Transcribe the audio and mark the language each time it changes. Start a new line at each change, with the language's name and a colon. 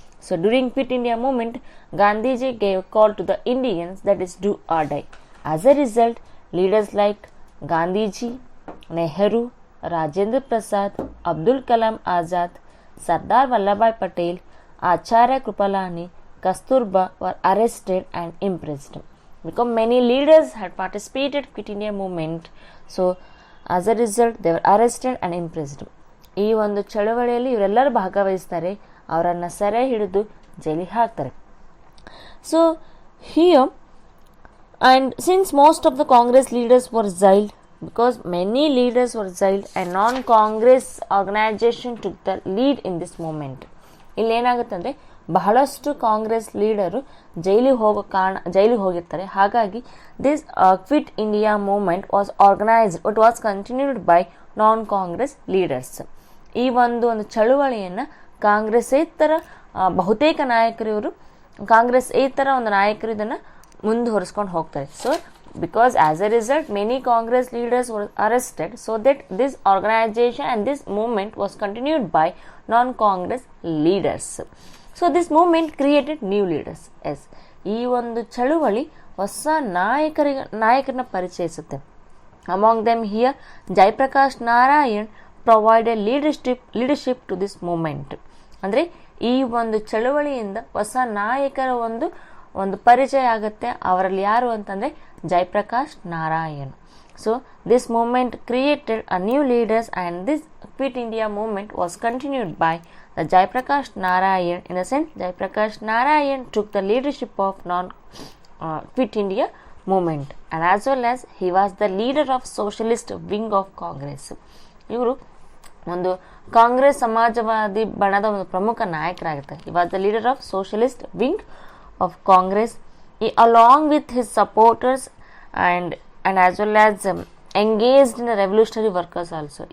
English: So during Quit India movement Gandhiji gave call to the Indians, that is do or die. As a result, leaders like Gandhiji, Nehru, Rajendra Prasad, Abdul Kalam Azad, Sardar Vallabhbhai Patel, Acharya Kripalani, Kasturba were arrested and imprisoned. Because many leaders had participated in Quit India movement, so as a result they were arrested and imprisoned.
Kannada: ಈ ಒಂದು ಚಳವಳಿಯಲ್ಲಿ ಇವರೆಲ್ಲರೂ ಭಾಗವಹಿಸ್ತಾರೆ, ಅವರನ್ನು ಸೆರೆ ಹಿಡಿದು ಜೈಲಿಗೆ ಹಾಕ್ತಾರೆ.
English: So here and since most of the Congress leaders were jailed, because many leaders were jailed and non-Congress organization took the lead in this movement.
Kannada: ಇಲ್ಲೇನಾಗುತ್ತೆ ಅಂದರೆ ಬಹಳಷ್ಟು ಕಾಂಗ್ರೆಸ್ ಲೀಡರು ಜೈಲಿಗೆ ಹೋಗಿರ್ತಾರೆ.
English: ಹಾಗಾಗಿ this Quit India movement was organised, it was continued by non Congress leaders.
Kannada: ಈ ಒಂದು ಚಳುವಳಿಯನ್ನು ಕಾಂಗ್ರೆಸ್ಸೇತರ ಬಹುತೇಕ ನಾಯಕರು ಇವರು ಕಾಂಗ್ರೆಸ್ಸೇತರ ಒಂದು ನಾಯಕರು ಇದನ್ನು ಮುಂದುವರಿಸ್ಕೊಂಡು ಹೋಗ್ತಾರೆ.
English: So because as a result many Congress leaders were arrested, so that this organization and this movement was continued by non-Congress leaders. So this movement created new leaders.
Kannada: Yes, ಈ ಒಂದು ಚಳುವಳಿ ಹೊಸ ನಾಯಕರನ್ನ ಪರಿಚಯಿಸುತ್ತೆ.
English: Among them here Jayaprakash Narayan provided leadership to this movement.
Kannada: ಅಂದರೆ ಈ ಒಂದು ಚಳುವಳಿಯಿಂದ ಹೊಸ ನಾಯಕರ ಒಂದು ಪರಿಚಯ ಆಗುತ್ತೆ. ಅವರಲ್ಲಿ ಯಾರು ಅಂತಂದರೆ Jayaprakash Narayan.
English: So this movement created a new leaders, and this Quit India movement was continued by the Jayaprakash Narayan. In a sense, Jayaprakash Narayan took the leadership of Quit India movement, and as well as he was the leader of socialist wing of Congress.
Kannada: ಇವರು ಒಂದು ಕಾಂಗ್ರೆಸ್ ಸಮಾಜವಾದಿ ಬಣದ ಒಂದು ಪ್ರಮುಖ ನಾಯಕರಾಗಿರ್ತಾರೆ.
English: he was the leader of socialist wing of Congress. Along with his supporters and as well as engaged in the revolutionary workers also.